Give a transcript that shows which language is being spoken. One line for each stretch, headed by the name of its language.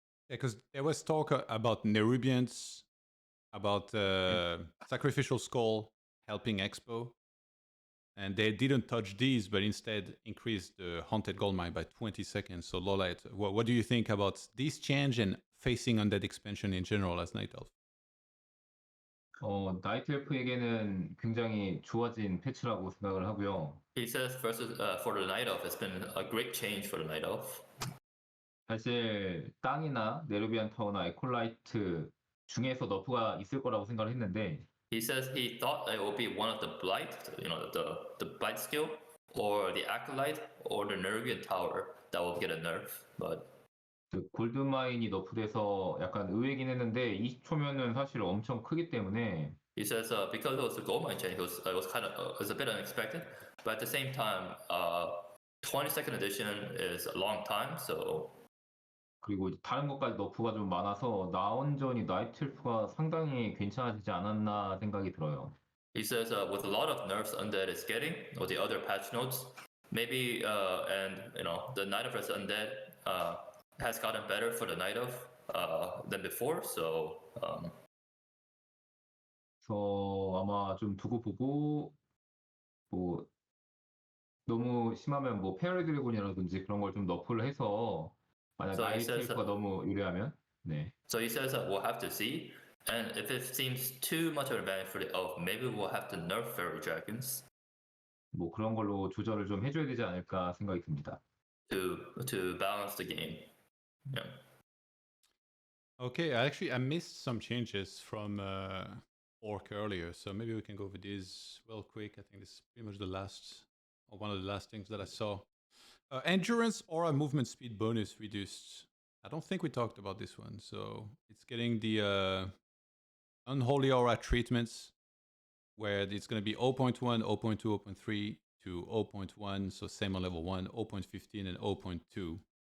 English: Yeah, because there was talk about Nerubians, about Sacrificial Skull helping Expo. And they didn't touch these, but instead increased the Haunted Goldmine by 20 seconds. So LawLiet, what do you think about this change and facing Undead expansion in general as Night Elf?
Korean: 나이트 엘프에게는 굉장히 좋아진 패치라고 생각을 하고요.
English: He says versus for the Night Elf, it's been a great change for the Night Elf.
Korean: 사실 땅이나 네르비안 타워나 에콜라이트 중에서 너프가 있을 거라고 생각을 했는데
English: He says he thought it would be one of the Blight, the Blight skill, or the Acolyte, or the Nervian Tower that will get a nerf, but
Korean: 그 골드마인이 너프돼서 약간 의외긴 했는데 20초면은 사실 엄청 크기 때문에
English: He says because it was the Goldmine change, it was a bit unexpected, but at the same time, 22nd edition is a long time, so
Korean: 그리고 이제 다른 것까지 너프가 좀 많아서 나온전이 나이트 엘프가 상당히 괜찮아지지 않았나 생각이 들어요.
English: He says with a lot of nerfs Undead is getting, or the other patch notes, maybe and the Night of Undead has gotten better for the Night of than before. So
Korean: 그래서 아마 좀 두고 보고 뭐 너무 심하면 뭐 페어리 드래곤이라든지 그런 걸 좀 너프를 해서 만약
English: So he
Korean: 나이트
English: says
Korean: 엘프가 너무 유리하면 네.
English: So he says that we'll have to see, and if it seems too much of an advantage for the elf, maybe we'll have to nerf fairy dragons
Korean: 뭐 그런 걸로 조절을 좀 해줘야 되지 않을까 생각이 듭니다.
English: to balance the game. Yeah. Okay, I missed some changes from Orc earlier, so maybe we can go over these real quick. I think this is pretty much the last, or one of the last things that I saw. Endurance aura movement speed bonus reduced. I don't think we talked about this one, so it's getting the unholy aura treatments, where it's going to be 0.1, 0.2, 0.3 to 0.1, so same on level 1, 0.15 and 0.2.